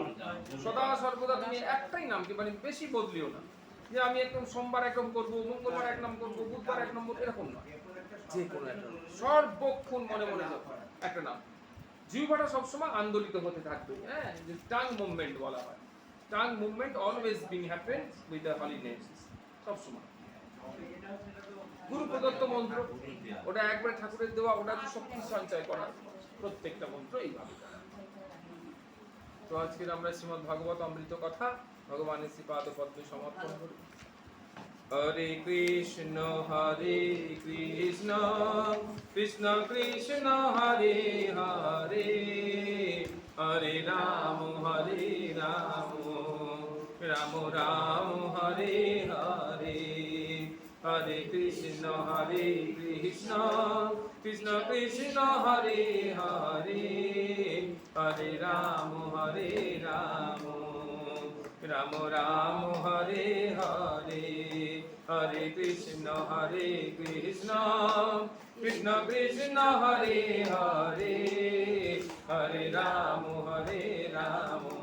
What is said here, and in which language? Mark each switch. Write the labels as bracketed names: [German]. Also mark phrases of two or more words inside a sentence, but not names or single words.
[Bangla] সদা সর্বদা তুমি একটাই নামকে মানে বেশি বদলিও না, যে আমি একদম সোমবার একদম করব, মঙ্গলবার এক নাম করব, বুধবার এক নম্বর, এরকম না। যে কোনো একটা সর্বক্ষণ মনে মনে একটা নাম। জিহ্বাটা সবসময় আন্দোলিত হতে থাকবে, হ্যাঁ [English] tongue movement [Bangla] বলা হয়। [English] tongue movement always being happens with the holy names সবসময়। [Bangla] গুরু প্রদত্ত মন্ত্র ওটা একবার ঠাকুরের দেওয়া, ওটা শক্তি সঞ্চয় করা, প্রত্যেকটা মন্ত্র এইভাবে। তো আজকের আমরা শ্রীমদ্ ভাগবত অমৃত কথা ভগবানের শ্রীপাদ পদ্মে সমর্পণ করি। [Sanskrit] হরে কৃষ্ণ কৃষ্ণ কৃষ্ণ হরে হরে, হরে রাম রাম রাম হরে হরে, হরে কৃষ্ণ কৃষ্ণ কৃষ্ণ হরে হরে, হরে রাম রাম রাম হরে হরে, হরে কৃষ্ণ কৃষ্ণ কৃষ্ণ হরে হরে, হরে রাম রাম